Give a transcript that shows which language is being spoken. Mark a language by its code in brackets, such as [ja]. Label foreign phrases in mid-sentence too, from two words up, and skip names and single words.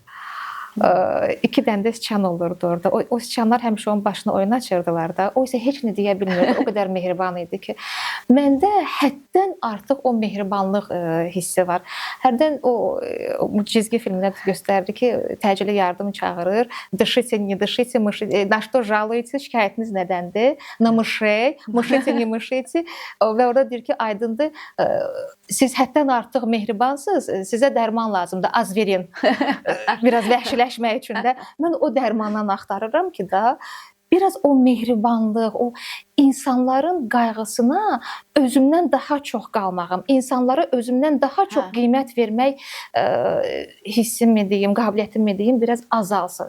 [az] 2 dənə sıçan olurdu orada. O sıçanlar həmişə onun başına oyun açırdılar da. O isə heç nə deyə bilmirdi. O qədər mehriban idi ki, məndə həddən artıq o mehribanlıq hissi var. Hərdən o cizgi filmdə göstərirdi ki, təcili yardım çağırır. Dışıcı, [ru] не дышите, на что жалуете? [az] Şikayətiniz nədəndir? [ru] На мышей, мышите, не мышите. [az] Və orada deyir ki, aydındır. Siz həddən artıq mehribansınız. Sizə dərman lazımdır. Az verin. Biraz vəhşiləşmək üçün də mən o dərmandan axtarıram ki, biraz o mehribanlıq, o insanların qayğısına özümdən daha çox qalmağım, insanlara özümdən daha çox qiymət vermək hissim mi deyim, qabiliyyətim mi deyim, biraz azalsın.